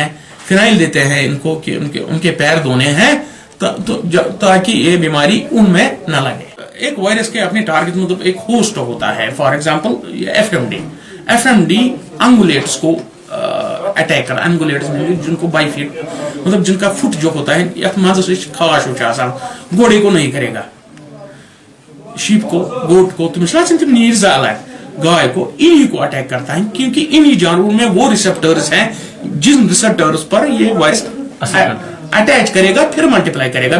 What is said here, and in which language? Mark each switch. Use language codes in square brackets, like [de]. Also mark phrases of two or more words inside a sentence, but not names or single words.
[hi] फिनाइल देते हैं इनको कि उनके पैर धोने हैं, ताकि ये बीमारी उनमें न लगे। एक वायरस के अपने टारगेट मतलब एक होस्ट होता है। [en] for example [hi] FMD अंगुलेट्स को अटैक कर, अंगुलेट्स में जिनको बाइफिट मतलब जिनका फुट जो होता है [ks] यथ मज खाश [hi] घोड़े को नहीं करेगा, शीप को, गोट को, तो [ks] मिसाल नीर अलग, [hi] गाय को, इन्हीं को अटैक करता है, क्योंकि इन्हीं जानवरों में वो रिसेप्टर्स हैं जिन रिसेप्टर्स पर ये वायरस अटैच करेगा, फिर मल्टीप्लाई करेगा।